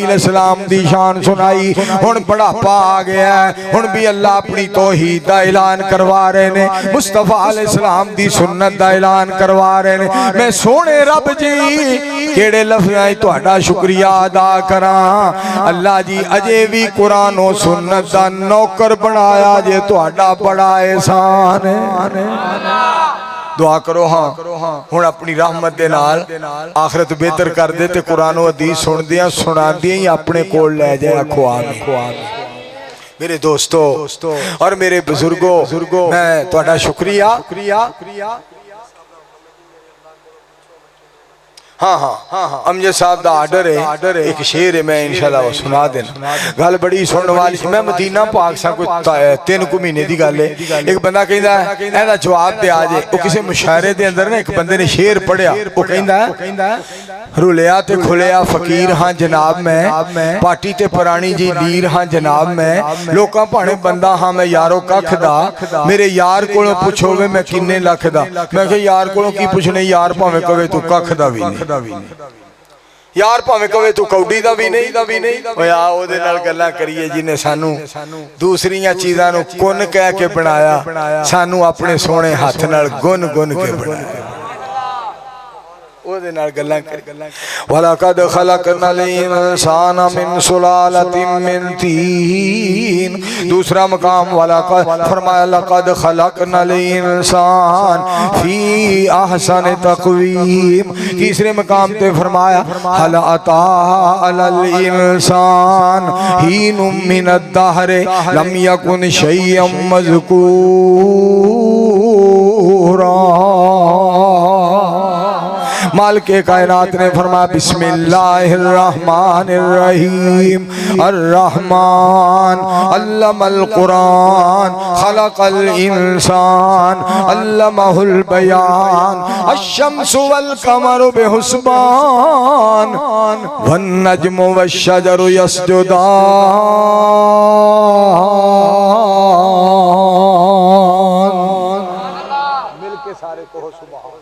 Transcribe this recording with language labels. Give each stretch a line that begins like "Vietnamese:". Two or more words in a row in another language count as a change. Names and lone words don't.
Punjabi: علیہ السلام دی شان سنائی ہن بڑھاپا آ گیا ہے ہن بھی اللہ اپنی توحید دا اعلان کروا رہے نے مصطفیٰ علیہ السلام دی سنت دا اعلان کروا رہے نے میں سوہنے رب جی کیہڑے لفظاں تہاڈا شکریہ ادا کراں اللہ جی اجے بھی قرآن اور سنت دا نوکر بنایا جے تہاڈا بڑا احسان ہے. دعا کرو ہاں ہن اپنی رحمت دے نال آخرت بہتر کر دے تے قرآن اور حدیث سندیاں سنادیاں ہی اپنے کول لے جائے آکھو آمین.
Urdu: میرے دوستوں اور میرے بزرگوں
Punjabi: میں تہاڈا شکریہ
Urdu: ہاں ہاں امجد صاحب کا آرڈر ہے ایک شعر ہے میں ان شاء اللہ وہ
Punjabi: سنا دینا گل بڑی سننے والی
Urdu: میں مدینہ پاک سا کوئی 3 مہینے کی گل ہے ایک بندہ کہتا ہے جواب دے آ جائے وہ کسی مشاعرے کے اندر
Punjabi: نا اک بندے نے شعر پڑھیا او کہندا رلیا تے کھلیا فقیر ہاں جناب میں پارٹی تے پرانی جی لیر ہاں جناب میں لوکاں بھانے بندہ ہاں میں یارو ککھ دا میرے یار کولوں پچھو وے میں کنے لکھ دا میں کہیا یار کولوں کی پچھنے یار بھاویں کہوے توں ککھ دا بھی نہیں یار بھاویں کہوے توں کوڈی دا بھی نہیں اوئے آ اوہدے نال گلاں کریے جنہے سانوں دوجیاں چیزاں نوں کن کہہ کے بنایا سانوں اپنے سوہنے ہتھ نال گن گن کے بنایا सानू अपने सोने हाथ नाल गुन गुन के बनाया
Arabic: ولقد خلقنا الانسان من سلالة من طين
Urdu: دوسرا مقام ولقد فرمایا
Arabic: لقد خلقنا الانسان في احسن تقويم
Urdu: تیسرے مقام پہ فرمایا
Arabic: هل اتى على الانسان حين من الدهر لم يكن شيئا مذكورا
Urdu: مالک کائنات نے فرمایا
Arabic: بسم الله الرحمن الرحيم الرحمن علم القران خلق الانسان علمه البيان الشمس والقمر بحسبان والنجم والشجر يسجدان
Urdu: مل کے سارے کہو سبحان